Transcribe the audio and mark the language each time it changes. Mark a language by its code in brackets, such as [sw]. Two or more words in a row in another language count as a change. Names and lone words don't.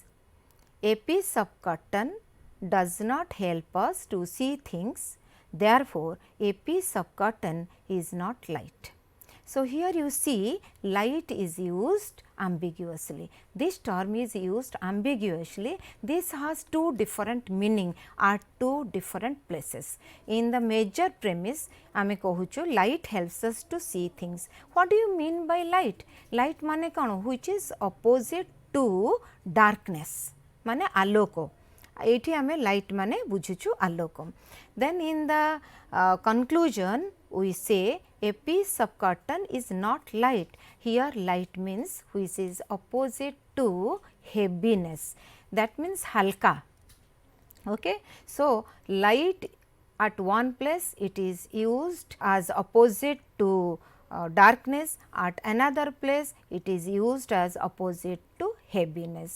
[en] A piece of curtain does not help us to see things, therefore, a piece of curtain is not light. So, here you see light is used ambiguously. This term is used ambiguously. This has two different meaning at two different places. In the major premise, [or] ଆମେ କହୁଚୁ [en] light helps us to see things. What do you mean by light? [or] Light ମାନେ କଉଣ? [en] Which is opposite to darkness, [or] ମାନେ ଆଲୋକ. ଏଠି ଆମେ ଲାଇଟ ମାନେ ବୁଝୁଚୁ ଆଲୋକ. [en] Then in the conclusion we say a piece of curtain is not light. Here light means which is opposite to heaviness, that means halka. Okay. So, light at one place it is used as opposite to darkness, at another place it is used as opposite to heaviness.